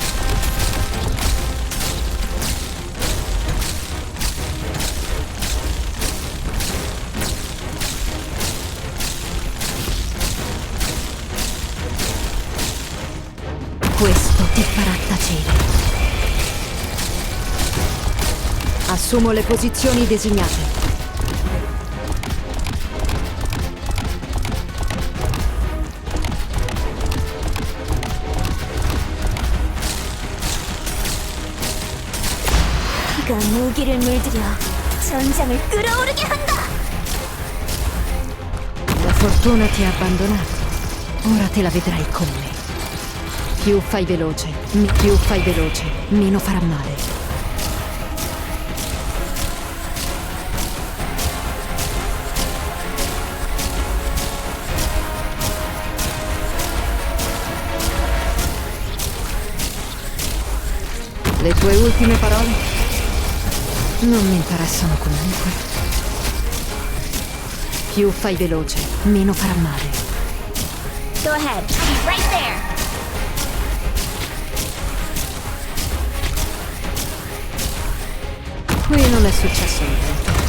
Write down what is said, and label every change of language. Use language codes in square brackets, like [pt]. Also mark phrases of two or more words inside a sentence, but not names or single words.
[it] Questo ti farà tacere. Assumo le posizioni designate. [ko] 비가 무기를 물들여 전장을 끓어오르게 한다. [it] La fortuna ti ha abbandonato. Ora te la vedrai con me. Più fai veloce, meno farà male. Le tue ultime parole? Non mi interessano comunque. Più fai veloce, meno farà male. [en] Go ahead, I'll be right there. [it] Qui non è successo niente.